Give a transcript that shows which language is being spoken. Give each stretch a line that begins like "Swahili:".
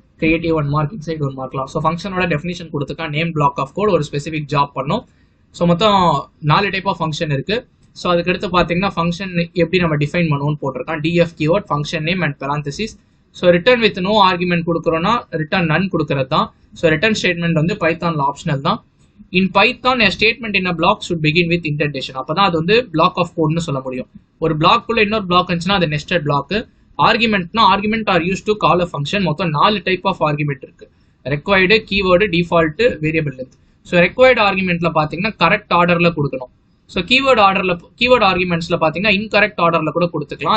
Tamil: Creative 1 mark, inside 1 மார்க்லாம். So ஃபங்க்ஷனோட definition கொடுத்துக்கா, name black of code, ஒரு specific job பண்ணும். So மொத்தம் 4 type of function இருக்கு. So அதுக்கடுத்து பார்த்தீங்கன்னா ஃபங்க்ஷன் எப்படி நம்ம டிஃபைன் பண்ணுவோம்னு போட்டிருக்கான். DF keyword, function name and parenthesis. So return with no argument கொடுக்குறோன்னா return நன் கொடுக்கறது தான். ஸோ ரிட்டர்ன் ஸ்டேட்மெண்ட் வந்து பைத்தான்ல ஆப்ஷனல் தான்.
English: In Python a statement in a block should begin with indentation.
Tamil: அப்பதான் அது வந்து பிளாக் ஆஃப் கோட்னு சொல்ல முடியும். ஒரு பிளாக்குள்ள இன்னொரு பிளாக் இருந்துச்சுன்னா அது nested black. ஆர்குமெண்ட்னா
English: Argument are use to call a function.
Tamil: மொத்தம் 4 டைப் ஆஃப் ஆர்குமெண்ட் இருக்கு. Required, keyword, default, variable length. So required ஆர்குமெண்ட்ல பார்த்தீங்கன்னா கரெக்ட் ஆர்டர்ல கொடுக்கணும். ஸோ கீவேர்டு ஆர்குமெண்ட்ஸ்ல பார்த்தீங்கன்னா இன்கரெக்ட் ஆர்டர்ல கூட கொடுத்துக்கலாம்.